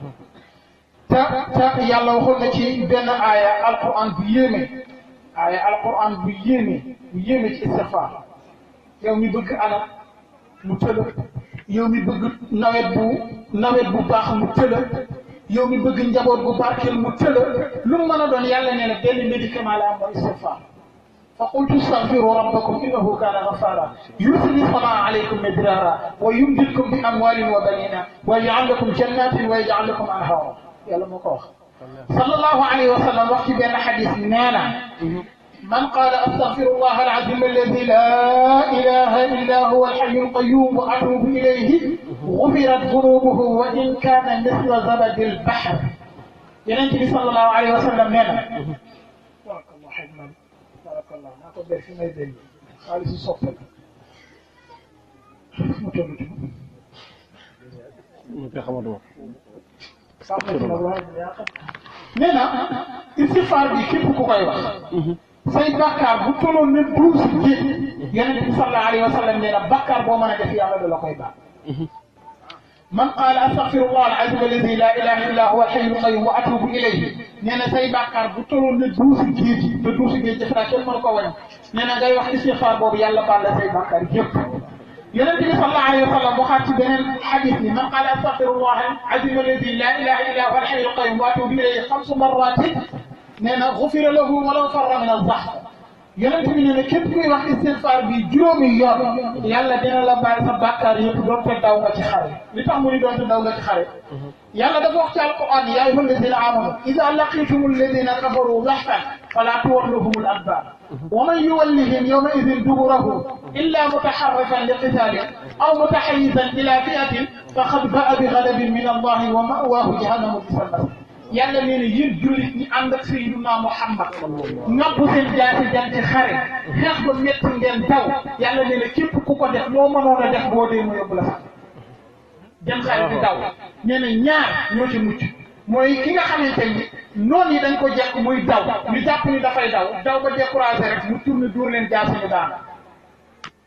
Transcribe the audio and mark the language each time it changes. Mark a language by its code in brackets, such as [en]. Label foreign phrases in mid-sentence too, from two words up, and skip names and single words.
[wo] te yàlla waxoon na ci benn aaya alquran bu yéeme ci istighfar yow mi bëgg alal mu tëla yow mi bëgg nawet bu baax mu tëla yow mi bëgg njaboot bu barkeel mu tëla lu mu mën a doon yàlla nee na benn médicament la am mooy istighfar [ar] فقلت استغفروا ربكم انه كان غفارا يرسل السماء عليكم مدرارا ويمددكم باموال وبنين ويجعل لكم جنات ويجعل لكم انهارا يلا مكوخ صلى الله عليه وسلم وقت بين حديث نانا من قال استغفر الله العظيم الذي لا اله الا هو الحي القيوم واتوب اليه غفرت ذنوبه وان كان مثل زبد البحر ينتهي صلى الله عليه وسلم نانا بارك الله حجما barakallah [wo] naa ko ber fi may dégg xaalisu soppe la mu toll ci mu koy xamatuma nee na istighfar bi képp ku koy wax say bàkkaar bu tolloon ne duusi géej yonent bi [ar] صلى الله عليه وسلم [wo] nee na bàkkaar boo mën a def yàlla da la koy baal [ar] من قال أستغفر الله العظيم الذي لا إله إلا هو الحي القيوم وأتوب إليه [wo] nee na say bàkkaar bu tolloon ne duusi géej te duusi géej def naa kenn mën ko wañ nee na ngay wax istighfar boobu yàlla baal la say bàkkaar yëpp yonent bi [ar] صلى الله عليه وسلم [wo] waxaat ci beneen xadis ni [ar] من قال أستغفر الله العظيم الذي لا إله إلا هو الحي القيوم وأتوب إليه 5 مرات [wo] nee na [ar] غفر له ولو فر من الزحف [wo] yonent bi nee na képp kuy wax istighfar bi juróomi yoon yàlla dina la baal sa bàkkaar yëpp doonte daw nga ci xare li tax mu ni doonte daw nga ci xare yàlla dafa wax ci alquran [ar] يا أيها الذين آمنوا إذا لقيتم الذين كفروا زحفا فلا تولوهم الأدبار ومن يولهم يومئذ دبره إلا متحرفا لقتال أو متحيزا إلى فئة فقد باء بغضب من الله ومأواه جهنم وبئس المصير [wo] yàlla nee na yéen jullit ñi ànd ak Sayyiduna Muhammad ngabbu seen jaasi dem ci xare xeex ba métti ngeen daw yàlla nee na képp ku ko def loo mënoon a def boo dee mu yóbbu la sax dem xare di daw nee na ñaar ñoo ci mucc mooy ki nga xamante ni noon yi dañ ko jekk muy daw ñu jàpp ni dafay daw ba découragé rek mu tourné dóor leen jaasi ñu daan